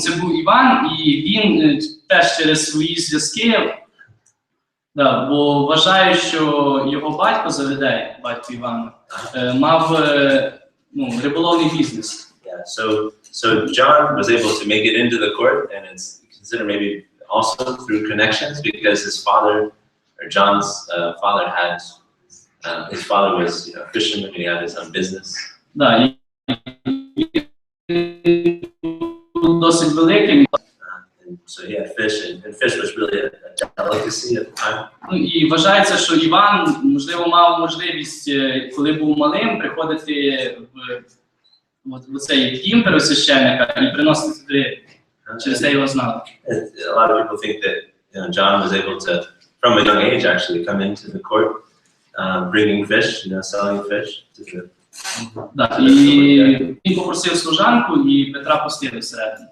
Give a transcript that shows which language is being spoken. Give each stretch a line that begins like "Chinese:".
Ukrainian: Це був Іван, і він теж через свої зв'язки, бо вважаю, що його батько Заведей, батько Івана, мав риболовний бізнес.
English: Yeah, so John was able to make it into the court, and it's considered maybe also through connections because his father, or John's father, had his father was a fisherman, and he had his own business.
Ukrainian: Да, і досить великим.
English: So he had fish, and fish was really a delicacy at the time.
Ukrainian: І вважається, що Іван, можливо, мав можливість, коли був малим, приходити в цей дім первосвященника і приносити туди, через те його знали.
English: A lot of people think that John was able to, from a young age, actually come into the court, bringing fish, selling fish to the.
Ukrainian: Да, і він попросив служанку, і Петра пустили всередину.